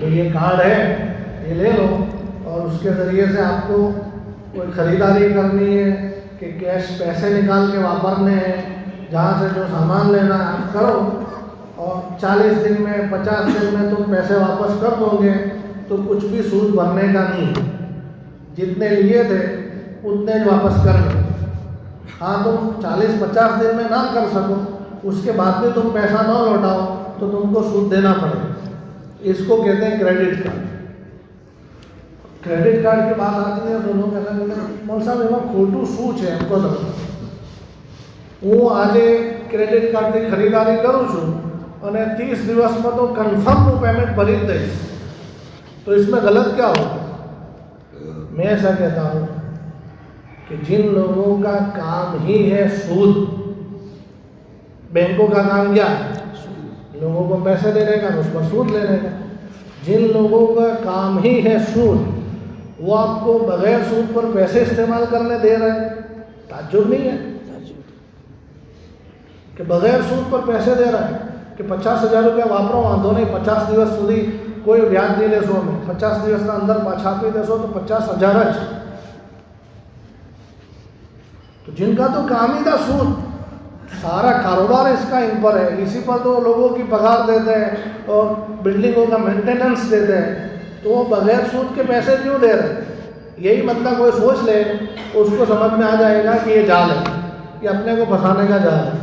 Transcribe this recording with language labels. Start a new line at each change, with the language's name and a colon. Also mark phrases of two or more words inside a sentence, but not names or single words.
Urdu: یہ کارڈ ہے یہ لے لو، اور اس کے ذریعے سے آپ کو کوئی خریداری کرنی ہے کہ کیش پیسے نکال کے واپرنے ہیں، جہاں سے جو سامان لینا ہے آپ کرو، اور 40 دن میں 50 دن میں تم پیسے واپس کر دو گے تو کچھ بھی سود بھرنے کا نہیں ہے، جتنے لیے تھے اتنے واپس کر لو۔ ہاں تم 40-50 دن میں نہ کر سکو، اس کے بعد بھی تم پیسہ نہ لوٹاؤ تو تم کو سود دینا پڑے گا، اس کو کہتے ہیں کریڈٹ کارڈ۔ کریڈٹ کارڈ کی بات آتی ہے تو لوگ کہتے ہیں مول صاحب
Gujarati: એમાં ખોટું શું છે એમ કહો તમે؟ હું આજે ક્રેડિટ કાર્ડથી ખરીદારી કરું છું અને 30 દિવસમાં તો કન્ફર્મ હું પેમેન્ટ ભરી જ દઈશ,
Urdu: تو اس میں غلط کیا ہوگا؟ میں ایسا کہتا ہوں کہ جن لوگوں کا کام ہی ہے سود، بینکوں کا کام کیا ہے؟ لوگوں کو پیسے دینے کا، اس پر سود لینے کا۔ جن لوگوں کا کام ہی ہے سود، وہ آپ کو بغیر سود پر پیسے استعمال کرنے دے رہے ہیں، تعجب نہیں ہے کہ بغیر سود پر پیسے دے رہا ہے کہ 50,000 روپیہ
Gujarati: વાપરો વાંધો નહીં, 50 દિવસ સુધી કોઈ વ્યાજ નહીં લેશો અમે, 50 દિવસના અંદર પાછા આપી દેશો તો 50,000 જ।
Urdu: تو جن کا تو کام ہی تھا سود، سارا کاروبار اس کا ان پر ہے، اسی پر تو لوگوں کی پگار دیتے ہیں اور بلڈنگوں کا مینٹیننس دیتے ہیں، تو وہ بغیر سود کے پیسے کیوں دے رہے ہیں؟ یہی مطلب کوئی سوچ لے اس کو سمجھ میں آ جائے گا کہ یہ جال ہے، یہ اپنے کو پھنسانے کا جال ہے۔